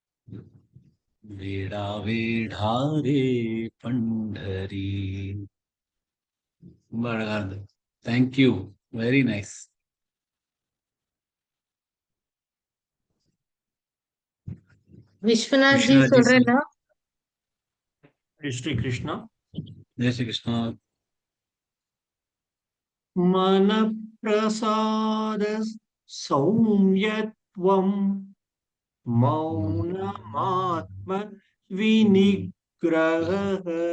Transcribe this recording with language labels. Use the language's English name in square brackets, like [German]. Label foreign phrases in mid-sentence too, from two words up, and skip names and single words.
[Marathi] वेडा वेढा रे पंढरी. [Tamil] ரொம்ப அழகா இருந்தது. [English] thank you. very nice. [Tamil] विश्वनाथ जी விஸ்வநாத் ஜி சொல். சொல்றேன்னா श्री कृष्ण ஜெய் ஸ்ரீ கிருஷ்ணா. [Sanskrit] मन प्रसाद सौम्यत्वं मौनमात्म विनिग्रहः